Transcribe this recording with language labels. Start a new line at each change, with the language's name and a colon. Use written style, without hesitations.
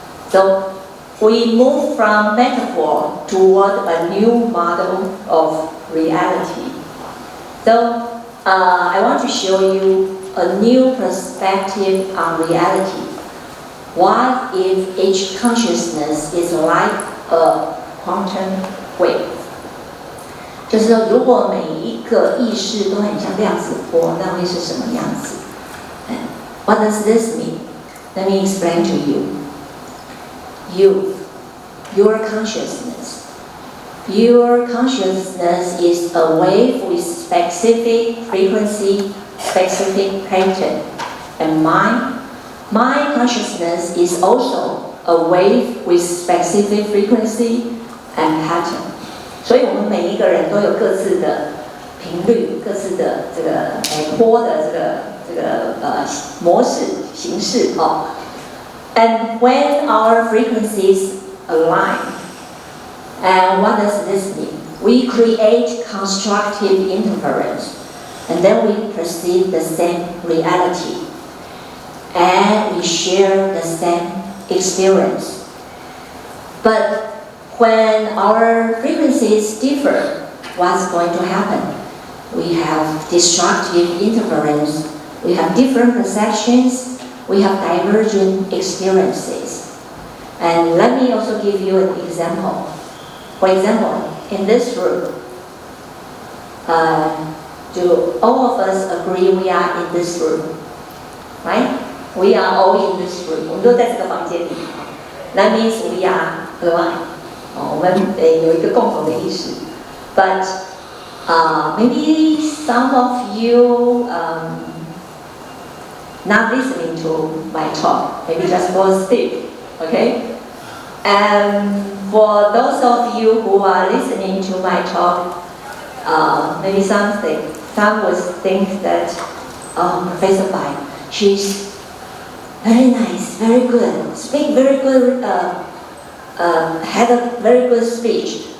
English: So we move from metaphor toward a new model of reality. So I want to show you a new perspective on reality. What if each consciousness is like a quantum wave?
Chinese: 就是说，如果每一个意识都很像量子波，那会是什么样子？
English: What does this mean? Let me explain to you. Your consciousness. Your consciousness is a wave with specific frequency, specific pattern. And my consciousness is also a wave with specific frequency and pattern.
Chinese: 所以我们每一个人都有各自的频率，各自的这个波的这个模式形式哦。
English: And when our frequencies align, and what does this mean? We create constructive interference, and then we perceive the same reality, and we share the same experience. But when our frequencies differ, what's going to happen? We have destructive interference, we have different perceptions, we have divergent experiences. And let me also give you an example. For example, in this room, do all of us agree we are in this room? Right? We are all in this room.
Chinese: 我们都在这个房间里。
English: That means we are aligned.
Chinese: 我们有一个共同的意识。
English: But maybe some of you not listening to my talk, maybe just fall asleep, okay? And for those of you who are listening to my talk, maybe some would think that Professor Bai, she's very nice, very good, speak very good, had a very good speech.